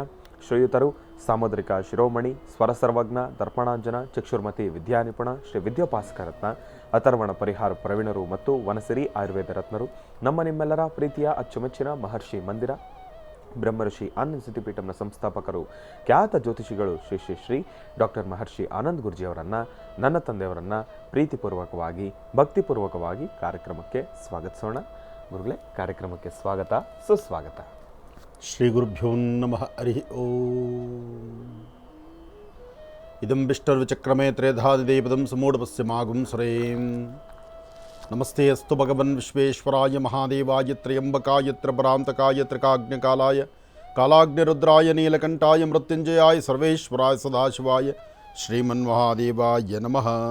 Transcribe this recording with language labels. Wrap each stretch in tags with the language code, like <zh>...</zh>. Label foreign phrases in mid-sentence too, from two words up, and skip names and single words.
<kn>ಶ್ರೀಯುತರು ಸಾಮುದ್ರಿಕ ಶಿರೋಮಣಿ, ಸ್ವರಸರ್ವಜ್ಞ, ದರ್ಪಣಾಂಜನ, ಚಕ್ಷುರ್ಮತಿ ವಿದ್ಯಾನಿಪುಣ, ಶ್ರೀ ವಿದ್ಯೋಪಾಸಕರತ್ನ, ಅಥರ್ವಣ ಪರಿಹಾರ ಪ್ರವೀಣರು ಮತ್ತು ವನಸಿರಿ ಆಯುರ್ವೇದ ರತ್ನರು, ನಿಮ್ಮೆಲ್ಲರ ಪ್ರೀತಿಯ ಅಚ್ಚುಮೆಚ್ಚಿನ ಮಹರ್ಷಿ ಮಂದಿರ ಬ್ರಹ್ಮರ್ಷಿ ಆನಂದ್ ಸಿದ್ಧಿಪೀಠಂನ ಸಂಸ್ಥಾಪಕರು, ಖ್ಯಾತ ಜ್ಯೋತಿಷಿಗಳು ಶ್ರೀ ಶ್ರೀ ಶ್ರೀ ಡಾಕ್ಟರ್ ಮಹರ್ಷಿ ಆನಂದ್ ಗುರುಜಿಯವರನ್ನು, ನನ್ನ ತಂದೆಯವರನ್ನು ಪ್ರೀತಿಪೂರ್ವಕವಾಗಿ ಭಕ್ತಿಪೂರ್ವಕವಾಗಿ ಕಾರ್ಯಕ್ರಮಕ್ಕೆ ಸ್ವಾಗತಿಸೋಣ. ಗುರುಗಳೇ, ಕಾರ್ಯಕ್ರಮಕ್ಕೆ ಸ್ವಾಗತ, ಸುಸ್ವಾಗತ.</kn> <sa>ಶ್ರೀ ಗುರುಭ್ಯೋ ನಮಃ. ಹರಿ ಓಂ. ಇದಂ ವಿಷ್ಣುರ್ವಿಚಕ್ರಮೇ ತ್ರೇಧಾದಿದೇವದಂ ಸಮೂಢಪಸ್ಯಮಾಗುಂ ಸುರೇಂ. ನಮಸ್ತೆ ಅಸ್ತು ಭಗವನ್ ವಿಶ್ವೇಶ್ವರಾಯ ಮಹಾದೇವಾಯ ತ್ರಯಂಬಕಾಯ ತ್ರಿಪರಾಂತಕಾಯ ತ್ರಿಕಾಗ್ನಿಕಾಲಾಯ ಕಾಲಾಗ್ನಿರುದ್ರಾಯ ನೀಲಕಂಠಾಯ ಮೃತ್ಯುಂಜಯಾಯ ಸರ್ವೇಶ್ವರಾಯ ಸದಾಶಿವಾಯ ಶ್ರೀಮನ್ಮಹಾದೇವಾಯ ನಮಃ.</sa>